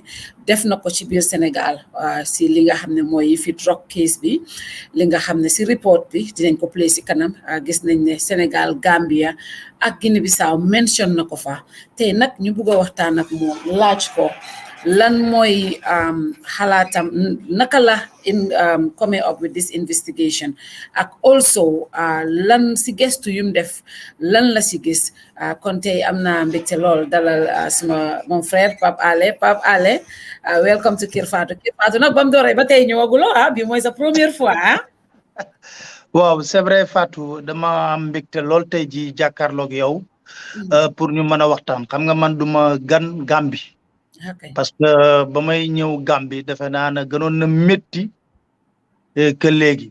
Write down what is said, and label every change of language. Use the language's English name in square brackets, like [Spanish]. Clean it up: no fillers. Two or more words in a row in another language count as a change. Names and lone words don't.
[Wolof] def na ko ci biir Sénégal si li nga xam ne mooy fi [English] drug case [Wolof] bi li nga xam ne si report bi dinañ ko play si kanam gis nañ ne Sénégal Gambia ak Guinée Bissau mention na ko fa tey nag ñu bugg a waxtaan ak moom laaj ko lan mooy xalaatam naka la [English] in coming up with this investigation [Wolof] ak also lan si gestu yum def lan la si gis kon tey am naa mbégte lool dalal suma [French] mon frère [Wolof] Pape Alé [English] welcome to [Wolof] Kër Fatou nag bam dooree ba tey ñëwaguloo bi mooy sa [French] première fois [Wolof] waaw [French] c'est vrai [Wolof] Fatou dama am mbégte lool tey ji jàkkaarloog yow pour ñu mën a waxtaan xam nga man duma gan Gambie [French] parce que [Wolof] ba may ñëw Gambie defe naa ne gënoon na métti que léegi